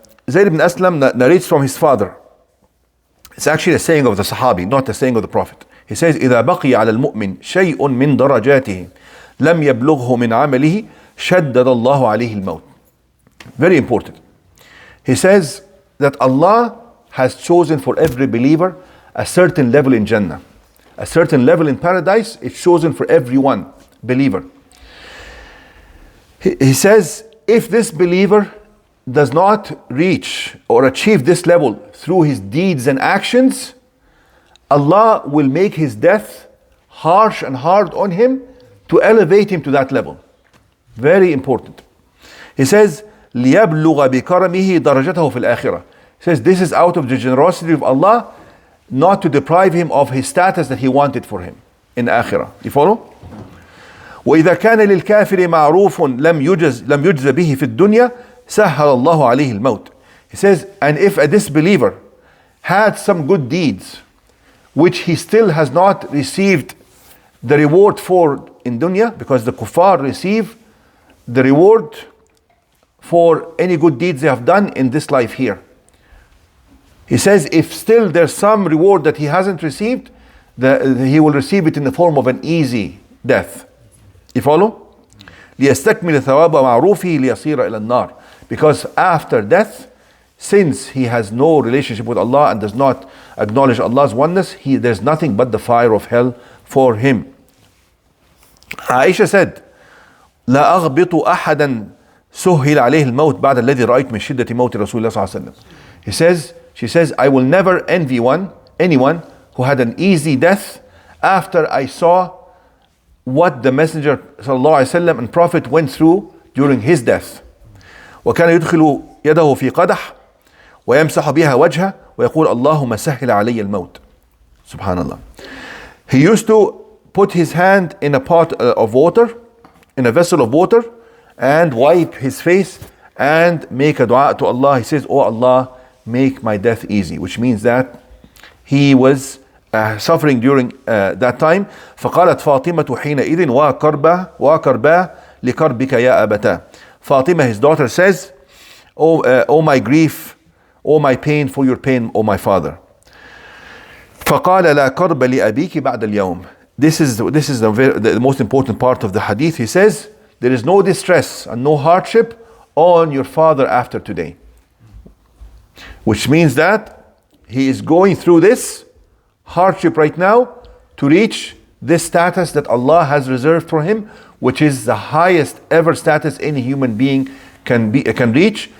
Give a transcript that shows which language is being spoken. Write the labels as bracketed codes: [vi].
[en] Zayd ibn Aslam narrates from his father. It's actually a saying of the Sahabi, not a saying of the Prophet. He says, [ar] إذا بقي على المؤمن شيء من درجاته لم يبلغه من عمله شدد الله عليه الموت. [en] Very important. He says that Allah has chosen for every believer a certain level in Jannah. A certain level in paradise is chosen for everyone, believer. He says, if this believer does not reach or achieve this level through his deeds and actions, Allah will make his death harsh and hard on him to elevate him to that level. Very important. He says, [ar] لِيَبْلُغَ بِكَرَمِهِ دَرَجَتَهُ فِي الْآخِرَةِ. [en] He says, this is out of the generosity of Allah, not to deprive him of his status that he wanted for him in Akhirah. You follow? [ar] وإذا كان للكافر معروف لم يجز به في الدنيا سهل الله عليه الموت. [en] He says, and if a disbeliever had some good deeds which he still has not received the reward for in dunya, because the kuffar receive the reward for any good deeds they have done in this life here. He says, if still there's some reward that he hasn't received, he will receive it in the form of an easy death. You follow? [ar] ليستكمل ثواب معروفه ليصير إلى النار. [en] Because after death, since he has no relationship with Allah and does not acknowledge Allah's oneness, there's nothing but the fire of hell for him. Aisha said, [ar] لا أغبط أحدا سهل عليه الموت بعد الذي رأيت من شدة موت رسول الله صلى الله عليه وسلم. [en] She says, I will never envy anyone who had an easy death after I saw what the Messenger sallallahu alaihi wasallam and Prophet went through during his death. [ar] وكان يدخل يده في قدح ويمسح بها وجهه ويقول اللهم سهل علي الموت. [en] Subhanallah. He used to put his hand in a pot of water, in a vessel of water, and wipe his face and make a dua to Allah. He says, oh Allah, make my death easy, which means that he was suffering during that time. [ar] فقالت فاطمة حينئذ وكربا لكربك يا أبتاه. [en] Fatima, his daughter, says, oh my grief, oh my pain for your pain, oh my father. [ar] فقال لا كرب لأبيك بعد اليوم. [en] This is the most important part of the hadith. He says, there is no distress and no hardship on your father after today. Which means that he is going through this hardship right now to reach this status that Allah has reserved for him, which is the highest ever status any human being can reach.